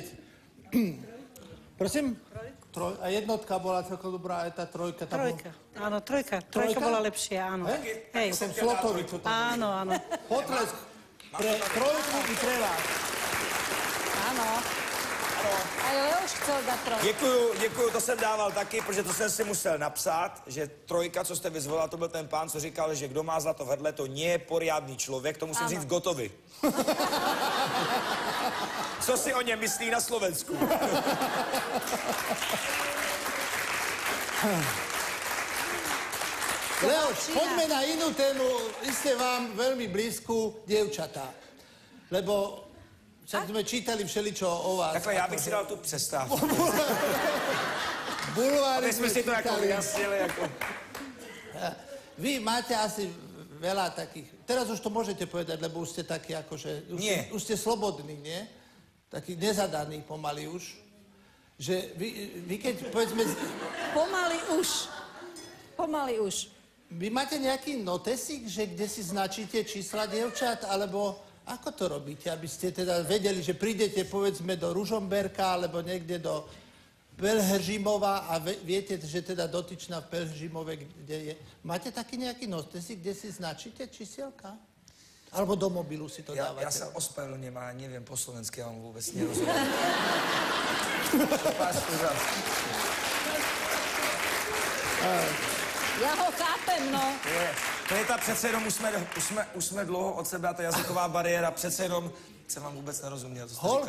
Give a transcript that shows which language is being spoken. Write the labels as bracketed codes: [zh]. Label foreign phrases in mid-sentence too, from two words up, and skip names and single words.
[sk] Prosím? A jednotka bola celkom dobrá, aj tá trojka. Trojka, áno, trojka. Trojka bola lepšia, áno. Hej. Som Slotovi, čo to áno, áno. Potlesk pre trojku i pre vás. Áno. Aj Leoš chcel dať trojku. [cs] Děkuju, to jsem dával taky, protože to jsem si musel napsat, že trojka, co jste vyzvolila, to byl ten pán, co říkal, že kdo má zlato v hrdle, to [sk] nie je poriadný [cs] člověk, to musím říct gotovi. Co si o něm myslí na Slovensku? [sk] Leoš, poďme na inú tému, iste vám veľmi blízku, dievčatá. Lebo však sme čítali všeličo o vás. [cs] Takhle, já bych si dal tu přestávku. Bulváry aby jsme si to jako vyjasnili. [sk] Vy máte asi veľa takých, teraz už to môžete povedať, lebo už ste takí akože, už ste slobodní, nie? Taký nezadaný pomaly už. Že vy keď povedzme... Pomaly už. Vy máte nejaký notesík, že kde si značíte čísla dievčat, alebo ako to robíte, aby ste teda vedeli, že prídete povedzme do Ružomberka, alebo niekde do Pelhřimova a viete, že teda dotyčná v Pelhřimove, kde je. Máte taký nejaký notesík, kde si značíte čísielka? Alebo do mobilu si to dávate? [cs] Já se ospravedlňujem, a nevím po slovensky, já vám vůbec nerozumím. Já ho chápem, no. To je ta přece jenom, už jsme dlouho od sebe a ta jazyková bariéra, přece jenom jsem vám vůbec nerozuměl, co jste říkal.